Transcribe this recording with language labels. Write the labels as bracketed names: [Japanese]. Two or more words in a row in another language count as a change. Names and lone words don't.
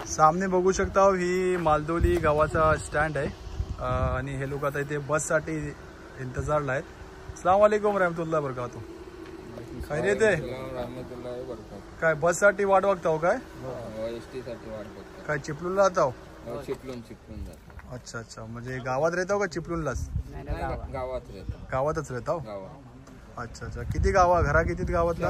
[Marathi] सामने बघू शकता ही मालदोली गावाचा स्टँड आहे आणि हे लोक आता इथे बससाठी इंतजारला आहेत. [Arabic] السلام عليكم رحمة الله بركاته. [Marathi] खैरियत आहे काय बससाठी वाट बघताव काय काय चिपळूणला जाताव? चिपळूण [Hindi] अच्छा अच्छा [Marathi] म्हणजे गावात राहताव का चिपळूणलाच? गावातच राहताव. [Hindi] अच्छा अच्छा [Marathi] किती गावा घरा किती गावातला?